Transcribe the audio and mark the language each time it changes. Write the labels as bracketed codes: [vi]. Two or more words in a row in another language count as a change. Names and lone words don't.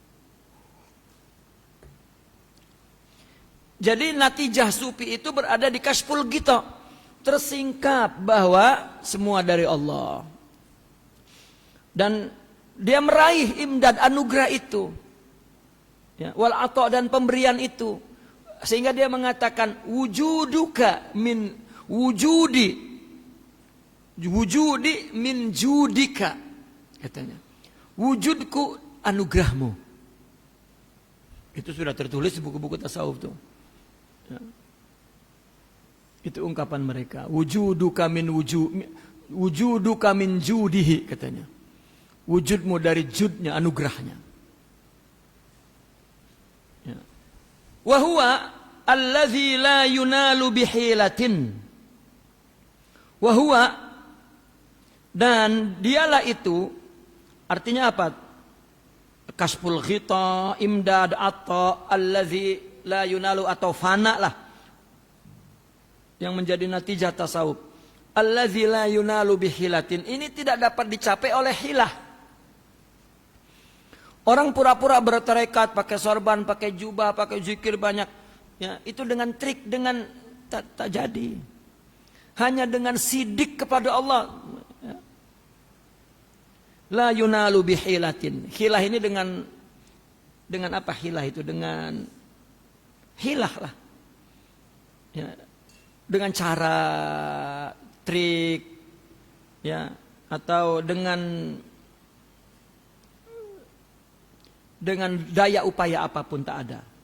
[id] Jadi natijah sufi itu berada di [ar] Kashful Ghita. [id] Tersingkap bahwa semua dari Allah. Dan dia meraih imdad anugerah itu. Ya, [ar] wal ata' [id] dan pemberian itu. Sehingga dia mengatakan [ar] wujuduka min wujudi. وجودي من جودك. [id] Katanya. Wujudku anugerahmu. Itu sudah tertulis di buku-buku tasawuf tuh. Ya. Itu ungkapan mereka. [ar] وجودك من جوده katanya. [id] Wujudmu dari judnya, anugerahnya. Ya. [ar] وهو الذي لا ينال بحيلة. وهو, [id] dan dialah itu, artinya apa? [ar] كشف الغطاء، إمداد العطاء الذي لا ينال, [id] atau fana lah yang menjadi natijah tasawuf. [ar] الذي لا ينال بحيلة, [id] ini tidak dapat dicapai oleh hilah. Orang pura-pura bertarekat, pakai sorban, pakai jubah, pakai zikir banyak, Ya, itu dengan trik, dengan tak jadi. Hanya dengan sidik kepada Allah. Ya. [ar] لا ينال بحيلة. [id] Hilah ini dengan apa hilah itu? Dengan hilah lah. Ya. Dengan cara trik, ya, atau dengan daya upaya apapun tak ada.